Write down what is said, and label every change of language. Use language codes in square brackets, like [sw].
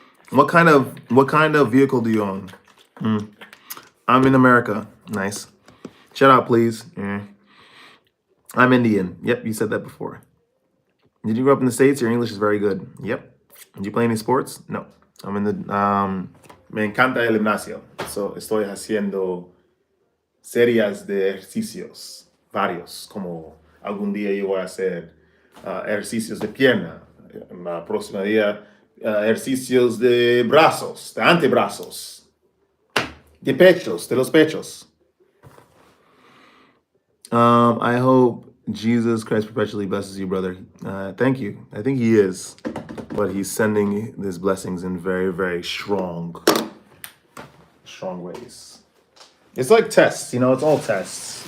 [en] What kind of vehicle do you own? I'm in America. Nice. Shout out, please. I'm Indian. Yep, you said that before. Did you grow up in the States? Your English is very good. Yep. Did you play any sports? No. I'm in the [es] me encanta el gimnasio. So estoy haciendo series de ejercicios, varios, como algún día yo voy a hacer ejercicios de pierna. La próxima día ejercicios de brazos, de antebrazos, de pechos, de los pechos. [en] I hope Jesus Christ perpetually blesses you, brother. Thank you. I think he is, but he's sending his blessings in very, very strong ways. It's like tests, you know. It's all tests.